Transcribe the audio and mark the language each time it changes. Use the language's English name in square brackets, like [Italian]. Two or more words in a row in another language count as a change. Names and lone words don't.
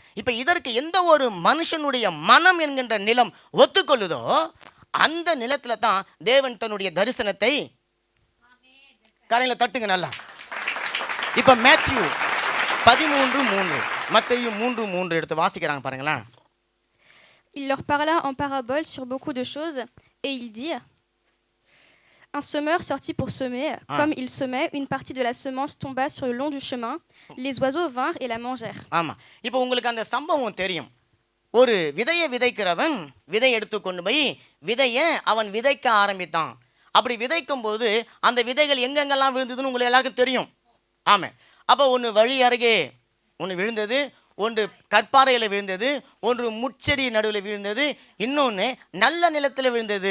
[Tamil] இப்ப இதற்கு எந்த ஒரு மனுஷனுடைய மனம் என்கின்ற நிலம் ஒத்துக்கொள்ளுதோ அந்த நிலத்துல தான் தேவன் தன்னுடைய தரிசனத்தை கரையில தட்டுங்க நல்லா. இப்ப மேத்யூ 13:3, மத்தேயு 3:3 எடுத்து வாசிக்கிறாங்க பாருங்களேன். [French] Il leur parla en parabole sur beaucoup de choses et il dit: Un semeur sortit pour semer. Comme il semait, une partie de la semence tomba sur le long du chemin. Les oiseaux vinrent et la mangèrent. [Tamil] ஆமா, இப்போ உங்களுக்கு அந்த சம்பவம் தெரியும். ஒரு விதையை விதைக்கிறவன் விதை எடுத்து கொண்டு போய் விதையை அவன் விதைக்க ஆரம்பித்தான். அப்படி விதைக்கும் போது அந்த விதைகள் எங்கெங்கெல்லாம் விழுந்ததுன்னு உங்களுக்கு எல்லாருக்கும் தெரியும். ஆமாம். அப்போ ஒன்று வழி அருகே ஒன்று விழுந்தது, ஒன்று கற்பாறையில் விழுந்தது, ஒன்று முட்செடி நடுவில் விழுந்தது, இன்னொன்று நல்ல நிலத்தில் விழுந்தது.